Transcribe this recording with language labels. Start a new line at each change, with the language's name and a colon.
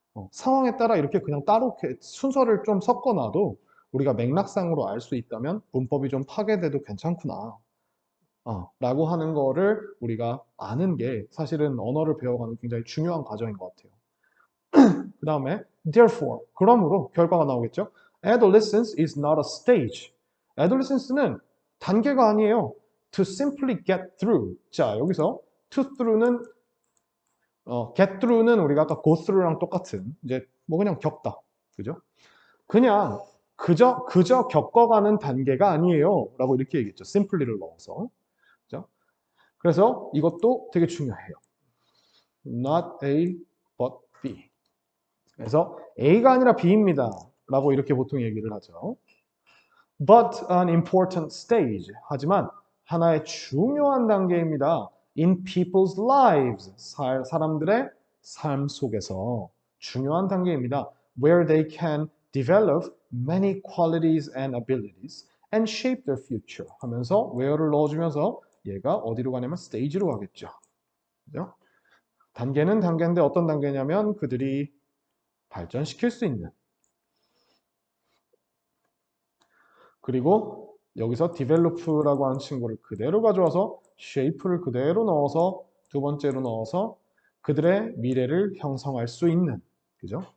Korean: 상황에 따라 이렇게 그냥 따로 순서를 좀 섞어놔도 우리가 맥락상으로 알 수 있다면 문법이 좀 파괴돼도 괜찮구나. 라고 하는 거를 우리가 아는 게 사실은 언어를 배워가는 굉장히 중요한 과정인 것 같아요. 그 다음에 therefore, 그러므로 결과가 나오겠죠.
English: Adolescence is not a stage.
Korean: Adolescence는 단계가 아니에요.
English: To simply get through.
Korean: 자, 여기서 to through는 get through는 우리가 아까 go through랑 똑같은 이제 뭐 그냥 겪다, 그죠? 그냥 그저 겪어가는 단계가 아니에요. 라고 이렇게 얘기했죠. simply를 넣어서. 그죠? 그래서 이것도 되게 중요해요.
English: Not A, but B.
Korean: 그래서 A가 아니라 B입니다. 라고 이렇게 보통 얘기를 하죠.
English: But an important stage.
Korean: 하지만 하나의 중요한 단계입니다.
English: In people's lives.
Korean: 사람들의 삶 속에서 중요한 단계입니다.
English: Where they can develop many qualities and abilities and shape their future.
Korean: 하면서 where를 넣어주면서 얘가 어디로 가냐면 stage로 가겠죠. 그죠? 단계는 단계인데 어떤 단계냐면 그들이 발전시킬 수 있는. 그리고 여기서 develop라고 하는 친구를 그대로 가져와서 shape를 그대로 넣어서 두 번째로 넣어서 그들의 미래를 형성할 수 있는. 그죠?